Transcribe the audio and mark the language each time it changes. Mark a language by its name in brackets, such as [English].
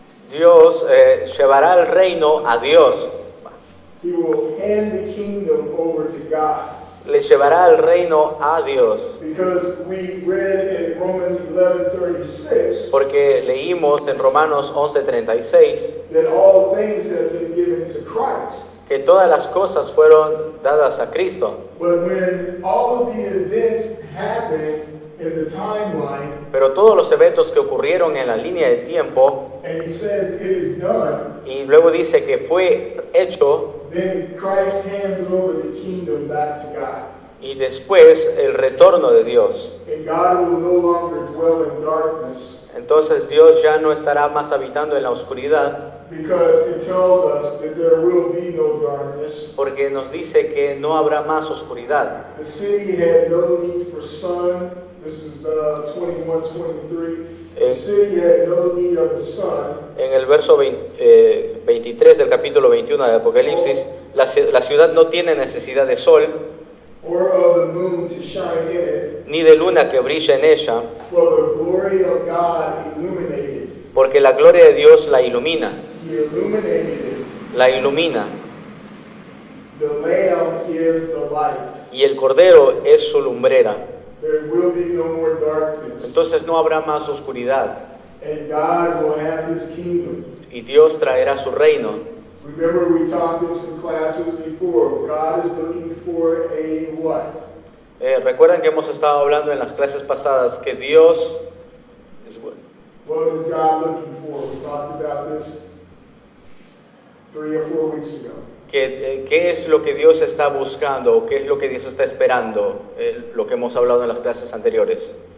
[Spanish] Dios llevará el reino a Dios. [English] He will hand the kingdom over to God. [Spanish] Le llevará el reino a Dios. [English] Because we read in Romans 11:36 [Spanish] Porque leímos en Romanos 11:36 [English] that all things have been given to Christ. [Spanish] que todas las cosas fueron dadas a Cristo. [English] But when all of the events happen in the timeline, [Spanish] Pero todos los eventos que ocurrieron en la línea de tiempo, [English] and he says it is done, [Spanish] y luego dice que fue hecho, [English] then Christ hands over the kingdom back to God. [Spanish] y después el retorno de Dios. [English] And God will no longer dwell in darkness, [Spanish] Entonces Dios ya no estará más habitando en la oscuridad, [English] because it tells us that there will be no darkness. [Spanish] porque nos dice que no habrá más oscuridad. [English] The city had no need for sun. This is 21:23. The city had no need of the sun. [Spanish] En el verso 23 del capítulo 21 de Apocalipsis, la ciudad no tiene necesidad de sol, [English] Or of the moon to shine in it, [Spanish] ni de luna que brille en ella, [English] for the glory of God illuminated. [Spanish] porque la gloria de Dios la ilumina, [English] He illuminated it. [Spanish] la ilumina, [English] The Lamb is the light. [Spanish] y el Cordero es su lumbrera. [English] There will be no more darkness. [Spanish] Entonces no habrá más oscuridad, [English] And God will have His kingdom. [Spanish] y Dios traerá su reino. [English] Remember, we talked in some classes before. God is looking for a what? [Spanish] Recuerdan que hemos estado hablando en las clases pasadas que Dios es bueno. [English] What is God looking for? We talked about this 3 or 4 weeks ago. [Spanish] ¿Qué es lo que Dios está buscando? ¿Qué es lo que Dios está esperando? Lo que hemos hablado en las clases anteriores.